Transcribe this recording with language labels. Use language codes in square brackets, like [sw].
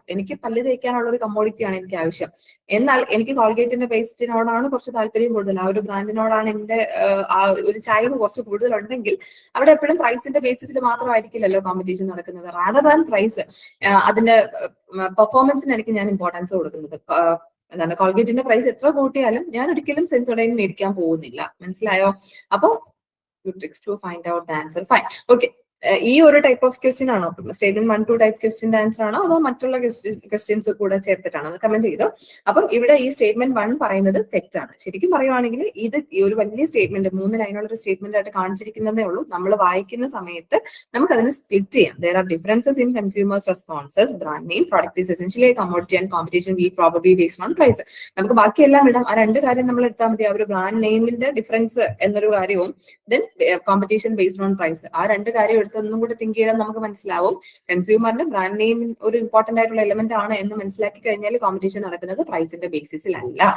[ml] എനിക്ക് പല്ല് തേക്കാനുള്ള ഒരു കമ്മോഡിറ്റിയാണ് എനിക്ക് ആവശ്യം. എന്നാൽ എനിക്ക് കോൾഗേറ്റിന്റെ പേസ്റ്റിനോടാണ് കുറച്ച് താല്പര്യം കൂടുതൽ, ആ ഒരു ബ്രാൻഡിനോടാണ് എന്റെ ആ ഒരു ചായ്വ് കുറച്ച് കൂടുതലുണ്ടെങ്കിൽ അവിടെ എപ്പോഴും പ്രൈസിന്റെ ബേസിസിൽ മാത്രമായിരിക്കില്ലല്ലോ കോമ്പറ്റീഷൻ നടക്കുന്നത്. [en] rather than price, [ml] അതിന്റെ പെർഫോമൻസിന് എനിക്ക് ഞാൻ ഇമ്പോർട്ടൻസ് കൊടുക്കുന്നത്. എന്താണ് കോൾഗേറ്റിന്റെ പ്രൈസ് എത്ര കൂട്ടിയാലും ഞാൻ ഒരിക്കലും സെൻസോഡൈൻ മേടിക്കാൻ പോകുന്നില്ല. മനസ്സിലായോ? [en] അപ്പോ tricks to find out the answer. Fine. Okay. [ml] ഈ ഒരു ടൈപ്പ് ഓഫ് ക്വസ്റ്റ്യൻ ആണോ സ്റ്റേറ്റ്മെന്റ് 1, 2 ടൈപ്പ് ക്വസ്റ്റ്യന്റെ ആൻസർ ആണോ, അതോ മറ്റുള്ള ക്വസ്റ്റ്യൻസ് കൂടെ ചേർത്തിട്ടാണോ? കമന്റ് ചെയ്തോ. അപ്പം ഇവിടെ ഈ സ്റ്റേറ്റ്മെന്റ് 1 പറയുന്നത് തെറ്റാണ്. ശരിക്കും പറയുവാണെങ്കിൽ ഇത് ഈ ഒരു വലിയ സ്റ്റേറ്റ്മെന്റ് 3 ലൈനുള്ള ഒരു സ്റ്റേറ്റ്മെന്റ് ആയിട്ട് കാണിച്ചിരിക്കുന്നതേ ഉള്ളൂ. നമ്മൾ വായിക്കുന്ന സമയത്ത് നമുക്ക് അതിനെ സ്പ്ലിറ്റ് ചെയ്യാം. [en] there are differences in consumers responses, brand name, product is essentially a commodity and competition will probably based on price. [ml] നമുക്ക് ബാക്കിയെല്ലാം ഇടാം. ആ രണ്ട് കാര്യം നമ്മൾ എടുത്താൽ മതി. ആ ഒരു ബ്രാൻഡ് നെയിമിന്റെ ഡിഫറൻസ് എന്നൊരു കാര്യവും [en] then competition based on price, [ml] ആ രണ്ട് കാര്യം എടുത്തൊന്നും കൂടി തിങ്ക് ചെയ്താൽ നമുക്ക് മനസ്സിലാവും കൺസ്യൂമറിന് ബ്രാൻഡ് നെയിം ഒരു ഇമ്പോർട്ടന്റ് ആയിട്ടുള്ള എലമെന്റ് ആണ് എന്ന് മനസ്സിലാക്കി കഴിഞ്ഞാൽ കോമ്പറ്റീഷൻ നടക്കുന്നത് പ്രൈസിന്റെ ബേസിസിലല്ല.